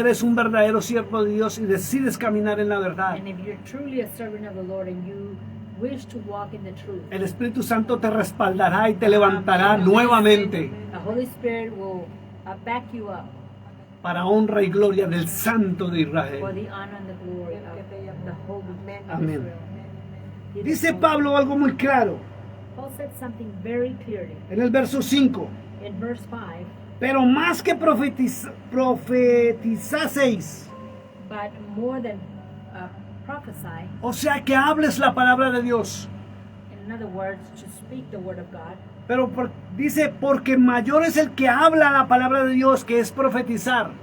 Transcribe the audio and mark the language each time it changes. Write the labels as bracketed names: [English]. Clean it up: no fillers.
[Spanish] eres un verdadero siervo de Dios y decides caminar en la verdad, [English] And if you're truly a servant of the Lord and you wish to walk in the truth, [Spanish] el Espíritu Santo te respaldará y te levantará nuevamente [English] the Holy Spirit will back you up [Spanish] para honra y gloria del Santo de [English] for [Spanish] Israel. [English] the honor and the glory of the Holy of [Spanish] Amén. [English] Israel. He [Spanish] Dice [English] is holy. [Spanish] Pablo algo muy claro. [English] Paul said something very clearly [Spanish] En el verso 5. [English] in verse 5. [Spanish] Pero más que profetizaseis, [English] But more than prophesy, [Spanish] o sea que hables la palabra de Dios. [English] in other words, to speak the word of God. [Spanish] Pero dice, porque mayor es el que habla la palabra de Dios, que es profetizar,